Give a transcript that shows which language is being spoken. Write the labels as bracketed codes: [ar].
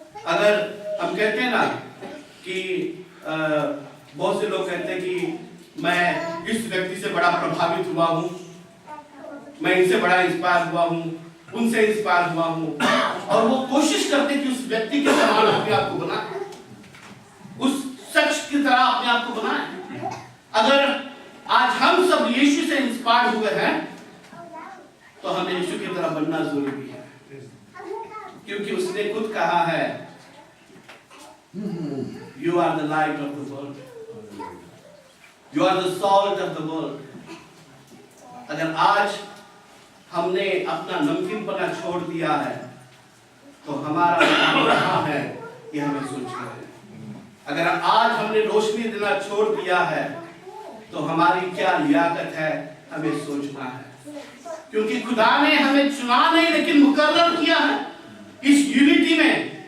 [hi] अगर हम कहते हैं ना कि बहुत से लोग कहते हैं कि मैं इस व्यक्ति से बड़ा प्रभावित हुआ हूं, मैं इनसे बड़ा इंस्पायर हुआ हूं, उनसे इंस्पायर हुआ हूं, और वो कोशिश करते हैं कि उस व्यक्ति के समान अपने आप को बनाए, उस शख्स की तरह अपने आप को बनाए। अगर आज हम सब यीशु से इंस्पायर हुए हैं तो हमें यीशु की तरह बनना जरूरी है, क्योंकि उसने खुद कहा है [en] You are the light of the world. You are the salt of the world. [hi] अगर आज हमने अपना नमकीनपना छोड़ दिया है तो हमारा काम कहाँ है ये हमें सोचना है। अगर आज हमने रोशनी देना छोड़ दिया है तो हमारी क्या लियाकत है हमें सोचना है, क्योंकि खुदा ने हमें चुना नहीं लेकिन मुकर्रर किया है इस यूनिटी में।